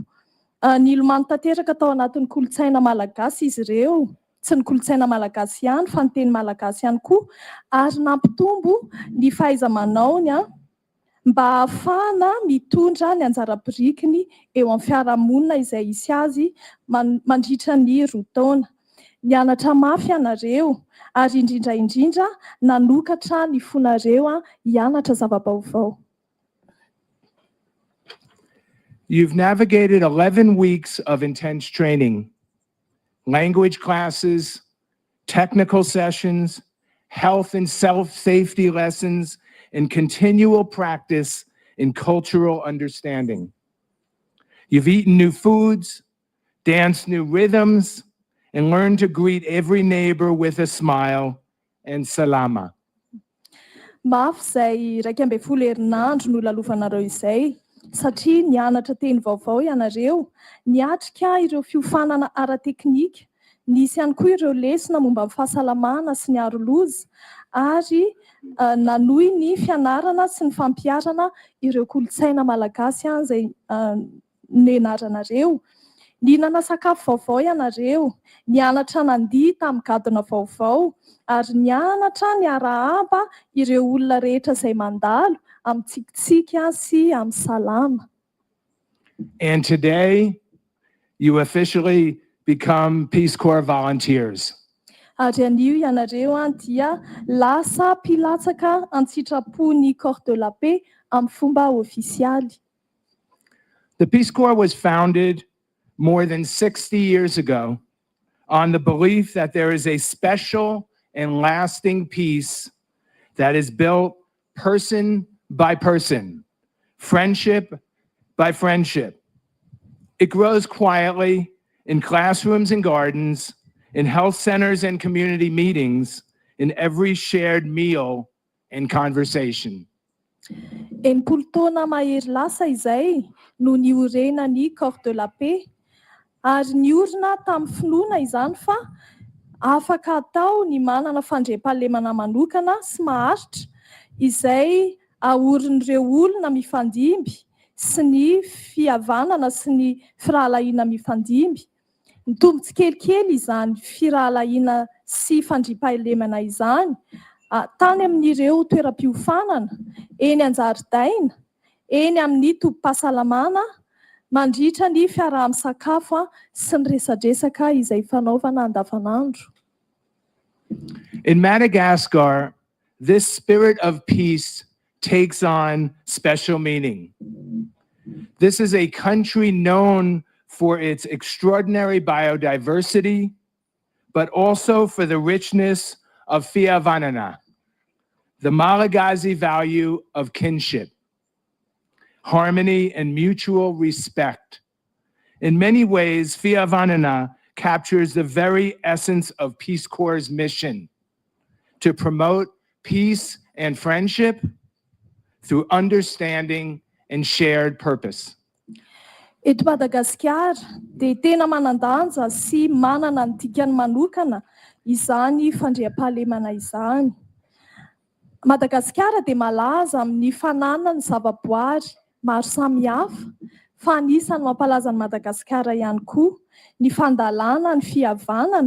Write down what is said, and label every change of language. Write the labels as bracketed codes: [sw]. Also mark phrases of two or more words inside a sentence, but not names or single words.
[mg] Nilomano tanteraka tao anatin'ny kolontsaina malagasy izy ireo, tsy ny kolontsaina malagasy ihany fa ny teny malagasy ihany koa, ary nampitombo ny fahaiza-manaony mba ahafahana mitondra ny anjara-birikiny eo amin'ny fiarahamonina izay hisy azy mandritra ny 2 taona. Nianatra mafy ianareo ary indrindra nanokatra ny fonareo hianatra zava-baovao. [en] You've navigated 11 weeks of intense training, language classes, technical sessions, health and self-safety lessons, and continual practice in cultural understanding. You've eaten new foods, danced new rhythms, and learned to greet every neighbor with a smile and salama. [mg] Mafy zay 12 herinandro no lalovanareo izay, satria nianatra teny vaovao ianareo, niatrika ireo fiofanana ara-teknika, nisy ihany koa ireo lesona momba ny fahasalamana sy ny aro-loza, ary nanohy ny fianarana sy ny fampiarana ireo kolontsaina malagasy izay nianaranareo. Nihinana sakafo vaovao ianareo, nianatra nandihy tamin'ny gadona vaovao, ary nianatra niarahaba ireo olona rehetra izay mandalo amin'ny tsikitsiky sy amin'ny salama. [en] And today, you officially become Peace Corps volunteers. [mg] Ary anio ianareo dia lasa mpilatsaka an-tsitrapon'ny [fr] corps de la paix [mg] amin'ny fomba ofisialy. [en] The Peace Corps was founded more than 60 years ago on the belief that there is a special and lasting peace that is built person by person, friendship by friendship. It grows quietly in classrooms and gardens, in health centers and community meetings, in every shared meal and conversation. [mg] enimpolo taona mahery lasa izay no niorenany [fr] corps de la paix [mg] ary niorina tamin'ny finoana izany fa afaka atao ny manana fandriam-pahalemana manokana sy maharitra izay aorin'ireo olona mifandimby sy ny fihavanana sy ny firahalahiana mifandimby. Mitombotsy kelikely izany firahalahiana sy fandriam-pahalemana izany tany amin'ireo toeram-piofanana, eny an-jaridaina, eny amin'ny tobim-pahasalamana, mandritra ny fiaraha-misakafo sy ny resadresaka izay fanaovana andavanandro. [en] In Madagascar, this spirit of peace takes on special meaning. This is a country known for its extraordinary biodiversity, but also for the richness of fiavanana, the Malagasy value of kinship, harmony, and mutual respect. In many ways, fiavanana captures the very essence of Peace Corps' mission to promote peace and friendship through understanding and shared purpose. [mg] Eto Madagascar dia tena manandanja sy manana ny dikany manokana izany fandriam-pahalemana izany. Madagascar dia malaza amin'ny fananana ny zavaboary maro samihafa, fa anisany mampalaza ny Madagascar ihany koa ny fandalana ny fihavanana.